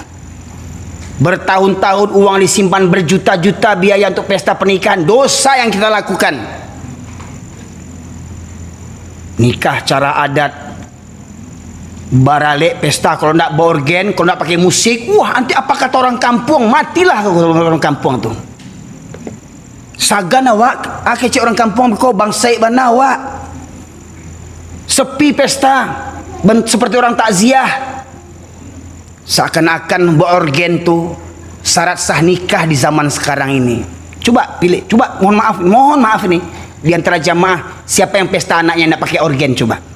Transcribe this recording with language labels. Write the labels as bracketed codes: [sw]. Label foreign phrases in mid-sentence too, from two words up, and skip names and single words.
[id] Bertahun-tahun uang disimpan, berjuta-juta biaya untuk pesta pernikahan, dosa yang kita lakukan. Nikah cara adat, baralek pesta, kalau tidak bawa organ, kalau tidak pakai musik, wah nanti apa kata orang kampung, matilah orang kampung tuh. [min] Sagan awak, cek orang kampung kau bangsai bana awak. [id] Sepi pesta, seperti orang takziah. Seakan-akan bawa organ tu syarat sah nikah di zaman sekarang ini. Coba pilih, coba mohon maaf ini, di antara jamaah siapa yang pesta anaknya tidak pakai organ, coba.